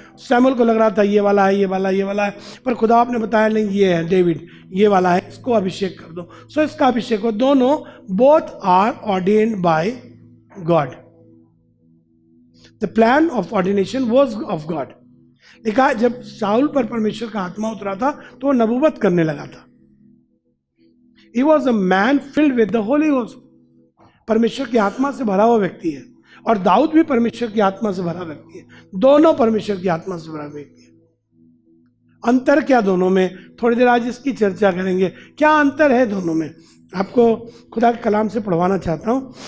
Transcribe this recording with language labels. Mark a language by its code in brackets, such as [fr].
[hi] Samuel को लग रहा था ये वाला है, ये वाला है, पर खुदा आपने बताया नहीं ये है डेविड, ये वाला है, इसको अभिषेक कर दो। सो इसका अभिषेक हो। दोनों [en] Both are ordained by God. The plan of ordination was of God. [hi] लिखा जब शाऊल पर परमेश्वर का आत्मा उतरा था तो वो नबूवत करने लगा था। [en] He was a man filled with the Holy Ghost. [hi] परमेश्वर की आत्मा से भरा हुआ व्यक्ति है, और दाऊद भी परमेश्वर की आत्मा से भरा व्यक्ति है। दोनों परमेश्वर की आत्मा से भरा व्यक्ति है। अंतर क्या दोनों में? थोड़ी देर आज इसकी चर्चा करेंगे, क्या अंतर है दोनों में। आपको खुदा के कलाम से पढ़वाना चाहता हूं।